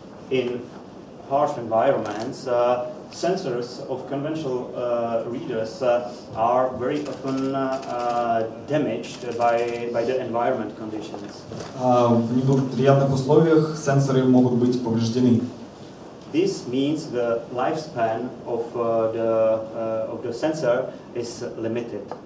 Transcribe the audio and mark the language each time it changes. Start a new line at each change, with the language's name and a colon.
English: In harsh environments, sensors of conventional readers are very often damaged by the environment conditions.
Russian: В неблагоприятных условиях сенсоры могут быть повреждены.
English: This means the lifespan of the sensor is limited.